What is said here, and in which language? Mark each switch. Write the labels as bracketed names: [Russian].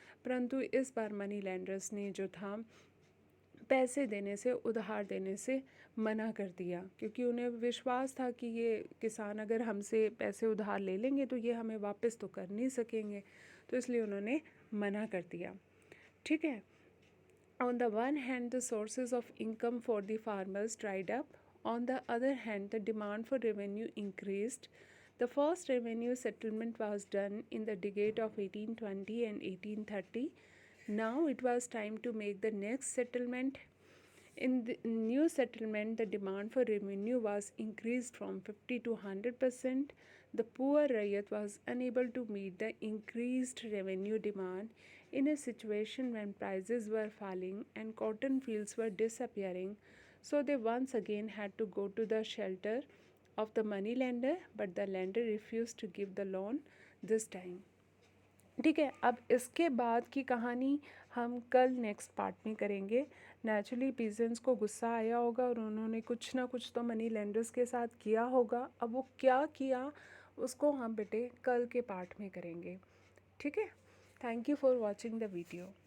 [Hindi] परंतु इस बार money lenders ने जो था पैसे देने से, उधार देने से मना कर दिया, क्योंकि उन्हें विश्वास था कि ये किसान अगर हमसे पैसे उधार ले लेंगे तो ये हमें वापस तो कर नहीं सकेंगे। तो इसलिए उन्होंने मना कर दिया। ठीक है। [English] On the one hand, the sources of income for the farmers dried up. On the other hand, the demand for revenue increased. The first revenue settlement was done in the decade of 1820 and 1830. Now it was time to make the next settlement. In the new settlement, the demand for revenue was increased from 50 to 100%. The poor Rayat was unable to meet the increased revenue demand in a situation when prices were falling and cotton fields were disappearing. So they once again had to go to the shelter of the money lender, but the lender refused to give the loan this time. [Hindi] ठीक है। अब इसके बाद की कहानी हम कल next part में करेंगे। नेचुरली पीजेंट्स को गुस्सा आया होगा और उन्होंने कुछ ना कुछ तो मनी लेंडर्स के साथ किया होगा। अब वो क्या किया उसको हम बेटे कल के पार्ट में करेंगे। ठीक है। [English] Thank you for watching the video.